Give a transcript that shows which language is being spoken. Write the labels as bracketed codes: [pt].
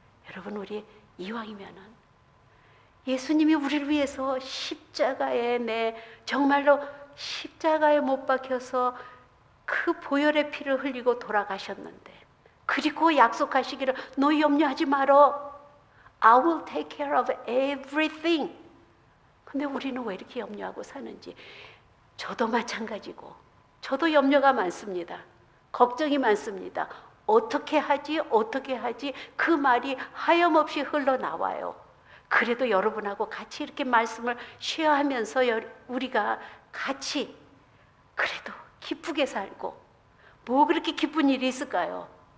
[ko] 여러분, 우리 이왕이면은 예수님이 우리를 위해서 십자가에, 정말로 십자가에 못 박혀서 그 보혈의 피를 흘리고 돌아가셨는데, 그리고 약속하시기를 너 염려하지 말어. [en] I will take care of everything. [ko] 근데 우리는 왜 이렇게 염려하고 사는지. 저도 마찬가지고, 저도 염려가 많습니다. 걱정이 많습니다. 어떻게 하지? 그 말이 하염없이 흘러나와요. 그래도 여러분하고 같이 이렇게 말씀을 쉐어하면서 우리가 같이 그래도 기쁘게 살고, 뭐 그렇게 기쁜 일이 있을까요?